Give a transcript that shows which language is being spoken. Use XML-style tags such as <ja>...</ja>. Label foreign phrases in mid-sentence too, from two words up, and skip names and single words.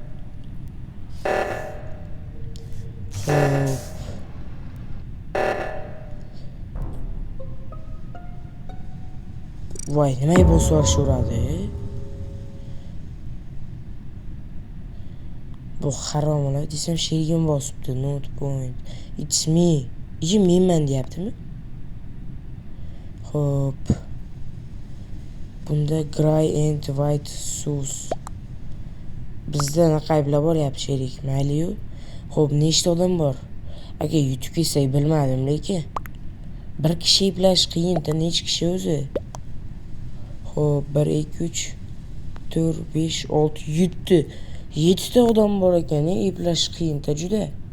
<uz>Voy, nimaga bosib yuborishadi? Bu haromlar desam sherigim bosibdi.</uz> <en>Note point. It's me.</en> <uz>Menman deyaptimi? Xo'p. Bunda</uz> <en>gray and white sus.</en> <uz>Bizda naqayblar bo'lyapti sherik. Mayli-yu. Xo'p, nechta odam bor? Aka yutib ketsak bilmadim, lekin bir kishi iplash qiyin-da, necha kishi o'zi? Xo'p, 1 2 3 4 5 6 7 ta odam bor ekan, iplash qiyin-da juda.</uz>